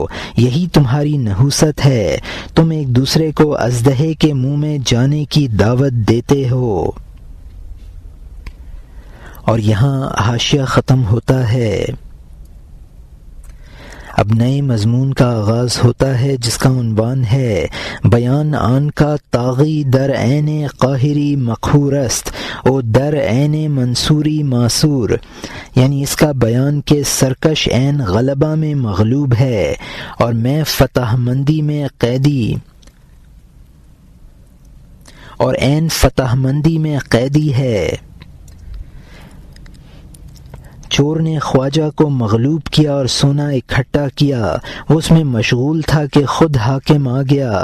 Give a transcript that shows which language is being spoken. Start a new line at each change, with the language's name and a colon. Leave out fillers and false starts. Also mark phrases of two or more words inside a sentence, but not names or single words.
Urdu: یہی تمہاری نحوست ہے، تم ایک دوسرے کو اژدہے کے منہ میں جانے کی دعوت دیتے ہو. اور یہاں حاشیہ ختم ہوتا ہے. اب نئے مضمون کا آغاز ہوتا ہے جس کا عنوان ہے
Persian: بیان آن کا طاغی در عین قاہری مقہور است او در عین منصوری معصور.
Urdu: یعنی اس کا بیان کہ سرکش عین غلبہ میں مغلوب ہے اور میں فتح مندی میں قیدی، اور عین فتح مندی میں قیدی ہے. چور نے خواجہ کو مغلوب کیا اور سونا اکٹھا کیا، وہ اس میں مشغول تھا کہ خود حاکم آ گیا.